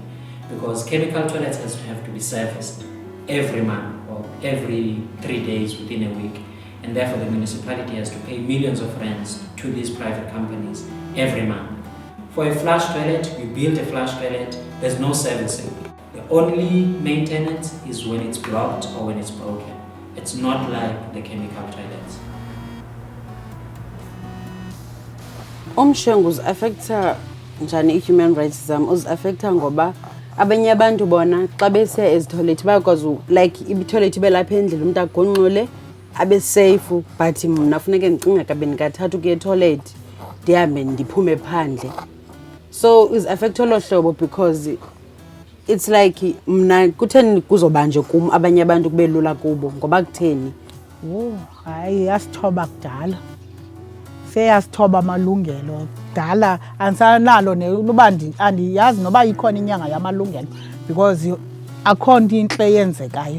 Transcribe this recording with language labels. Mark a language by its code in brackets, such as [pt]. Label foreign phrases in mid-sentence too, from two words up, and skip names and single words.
[en] Because chemical toilets have to be serviced every month or every 3 days within a week, and therefore the municipality has to pay millions of rands to these private companies every month. For a flush toilet, you build a flush toilet, there's no servicing. The only maintenance is when it's blocked or when it's broken. It's not like the chemical toilets. [xh] Umshengu uzi-affecta njani i- [en] human rights [xh] zam? Uzi-affecta ngoba abanye abantu bona xa bese ezithoyilethi bayakwazi like ithoyilethi ibe lapha endlini umuntu agonqule abe safe, but mna funeke ndicinga kabini kathathu ukuya ethoyilethi ndihambe ndiphume phandle. So uzi-affecta olo hlobo [en] because it's like [xh] mna kutheni kuzoba nje kum abanye abantu kube lula kubo ngoba kutheni? Hayi, yasithoba kudala, seyasithoba amalungelo kudala. Andisanalo noba andiyazi noba ikhona inyanga yamalungelo, because akho nto intle eyenzekayo.